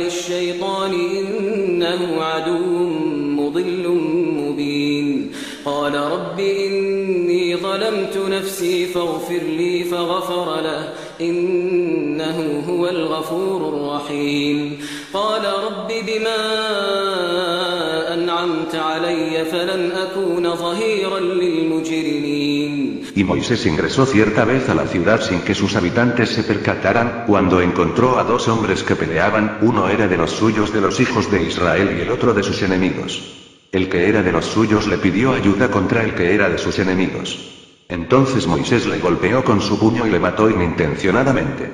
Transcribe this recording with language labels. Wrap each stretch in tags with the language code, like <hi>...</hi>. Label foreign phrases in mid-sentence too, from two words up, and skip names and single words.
<ar>الشيطان إنه عدو مضل مبين قال رب إني ظلمت نفسي فاغفر لي فغفر له إنه هو الغفور الرحيم قال رب بما أنعمت علي فلن أكون ظهيرا للمجرمين.</ar> <es>Y Moisés ingresó cierta vez a la ciudad sin que sus habitantes se percataran, cuando encontró a dos hombres que peleaban, uno era de los suyos de los hijos de Israel y el otro de sus enemigos. El que era de los suyos le pidió ayuda contra el que era de sus enemigos. Entonces Moisés le golpeó con su puño y le mató inintencionadamente.</es>